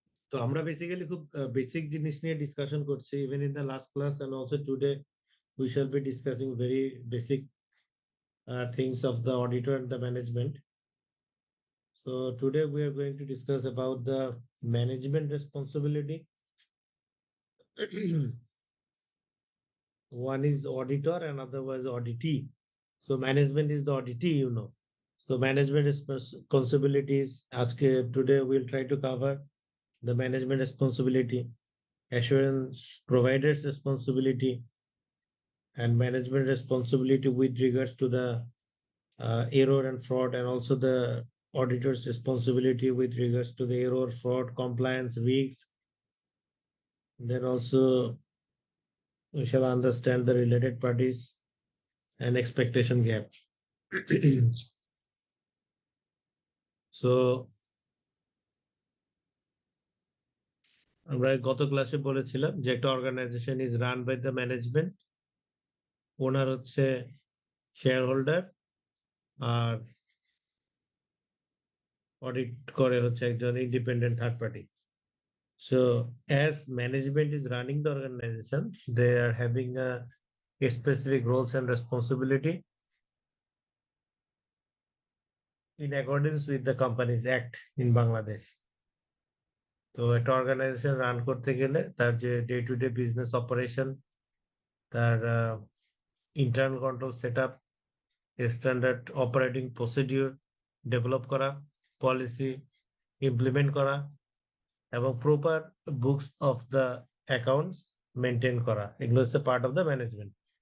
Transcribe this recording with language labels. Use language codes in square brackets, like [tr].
[bn] তো আমরা বেসিক্যালি খুব বেসিক জিনিস নিয়ে ডিসকাশন করছি, [en] Even in the last class and also today we shall be discussing very basic things of the auditor and the management. So today we are going to discuss about the management responsibility. One is auditor and other was auditee. So management is the auditee, you know. So management responsibilities. Today we'll try to cover the management responsibility, assurance providers responsibility, and management responsibility with regards to the error and fraud, and also the auditor's responsibility with regards to the error, fraud, compliance, risks. Then also we shall understand the related parties and expectation gap. [bn] So আমরা গত ক্লাসে বলেছিলাম যে একটা organisation [en] is run by the management, [bn] ওনার হচ্ছে share holder, আর audit করে হচ্ছে একজন independent third party. [en] So as management is running the organization, they are having a specific roles and responsibility in accordance with the Companies Act in Bangladesh. [bn] তো একটা organisation run করতে গেলে তার যে day to day business operation, তার internal control set up, standard operating procedure develop করা, policy implement করা, এবং proper books of the accounts maintain করা, এগুলো হচ্ছে [en] Part of the management.